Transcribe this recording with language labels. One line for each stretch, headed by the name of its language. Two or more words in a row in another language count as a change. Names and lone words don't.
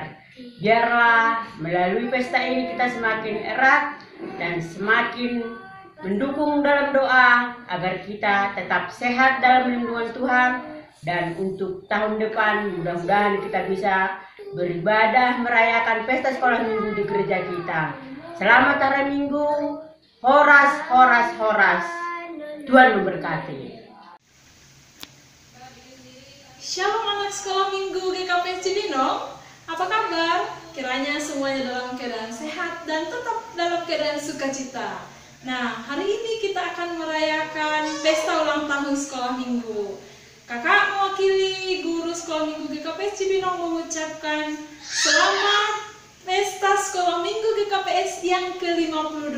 Indonesian: Biarlah melalui pesta ini kita semakin erat dan semakin mendukung dalam doa agar kita tetap sehat dalam lindungan Tuhan, dan untuk tahun depan mudah-mudahan kita bisa beribadah merayakan pesta sekolah minggu di gereja kita. Selamat hari Minggu,
Batak Simalungun: horas, horas, horas.
Indonesian: Tuhan memberkati. Shalom anak sekolah minggu GKPS Cibinong. Apa kabar? Kiranya semuanya dalam keadaan sehat dan tetap dalam keadaan sukacita. Nah, hari ini kita akan merayakan pesta ulang tahun sekolah minggu. Kakak mewakili guru sekolah minggu GKPS Cibinong mengucapkan selamat pesta sekolah minggu GKPS yang ke-52.